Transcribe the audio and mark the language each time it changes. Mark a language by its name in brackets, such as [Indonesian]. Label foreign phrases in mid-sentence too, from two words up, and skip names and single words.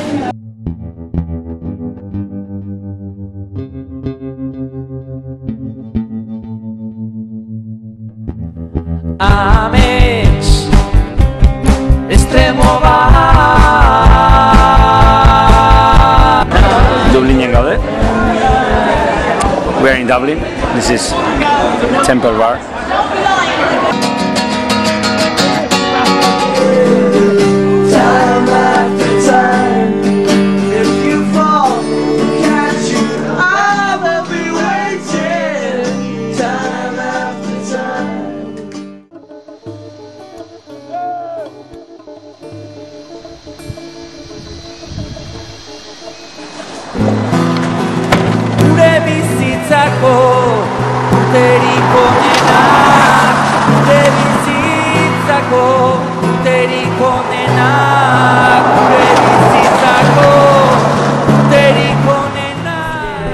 [Basque] Amets estremo bat Dublinen gaude. [English] We are in Dublin. This is Temple Bar. Time after time, if you fall, catch you, I will be waiting. Time after time. [Basque] Gure bizitzako urterik onenak, gure bizitzako urterik onenak, gure bizitzako urterik onenak.